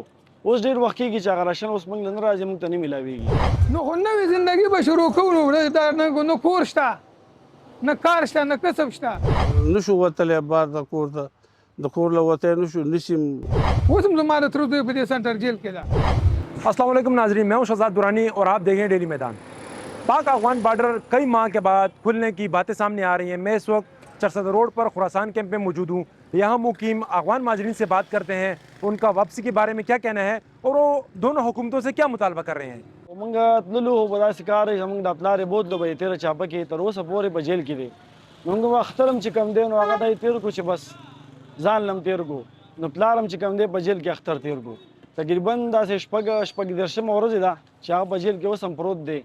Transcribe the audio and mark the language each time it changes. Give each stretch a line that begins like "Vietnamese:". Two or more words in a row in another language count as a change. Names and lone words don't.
Pashto: اوس ډېر وخت کېږي چې هغه راشن اوس موږ له نه راځي موږ ته نه میلاوېږي. نو خو نوې زندګي به شروع کوو دا نه کور شته نه کار شته نه کسب شته. نشو وتلی بار د کور ته د کور له وتی نشو نشیم. اوس هم زما د تر دوی په دې سنټر جیل کې ده.
Urdu: السلام علیکم ناظرین، میں ہوں شہزاد درانی اور آپ دیکھ رہے ہیں ڈیلی میدان۔ پاک افغان بارڈر کئی ماہ کے بعد کھلنے کی باتیں سامنے آ رہی ہیں. میں اس وقت چارسدہ روڈ پر خراسان کیمپ میں موجود ہوں۔ یہاں مقیم افغان مہاجرین سے بات کرتے ہیں، ان کا واپسی کے بارے میں کیا کہنا ہے اور وہ دونوں حکومتوں سے کیا مطالبہ کر رہے ہیں.
Pashto: موږ تللو به داسې کار دی زموږ د پلار یې بوتلو به یې تېره چاپه کې تر اوسه پورې په جیل کې دی. موږ اختر هم چې کوم دی نو هغه ته یې تېر کړو چې بس ځان لم تېر کړو نو پلار هم چې کوم دی په جیل کې اختر تېر کړو. تقریبا داسې شپږ دېرشمه ورځ ده چې هغه په جیل کې اوس هم پروت دی.